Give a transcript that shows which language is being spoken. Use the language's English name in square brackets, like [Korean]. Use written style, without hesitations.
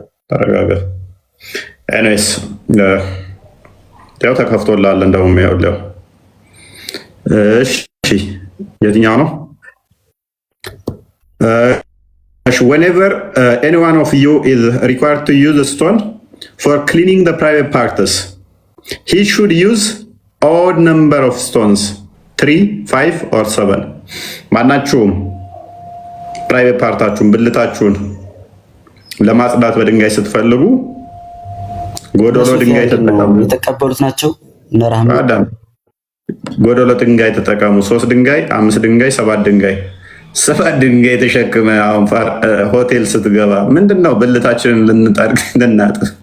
[Amharic] ተረጋጋ። ኤኒዌይስ ያው ተከፍቶልሃል እንደውም ይኸውልህ። እሺ የትኛው ነው? [English] Whenever any one of you is required to use a stone for cleaning the private parts, he should use odd number of stones, 3, 5 or 7. [Amharic] ማናችሁም ፕራይቬት ፓርታችሁን ብልታችሁን ለማጽዳት በድንጋይ ስትፈልጉ ጎዶሎ ድንጋይ ተጠቀሙ። የተቀበሉት ናቸው። ጎዶሎ ድንጋይ ተጠቀሙ። 3 ድንጋይ፣ 5 ድንጋይ፣ 7 ድንጋይ 7 ድንጋይ ተሸክመ አሁን ሆቴል ስትገባ ምንድነው ብልታችንን ልንጠርግ ልናጥብ?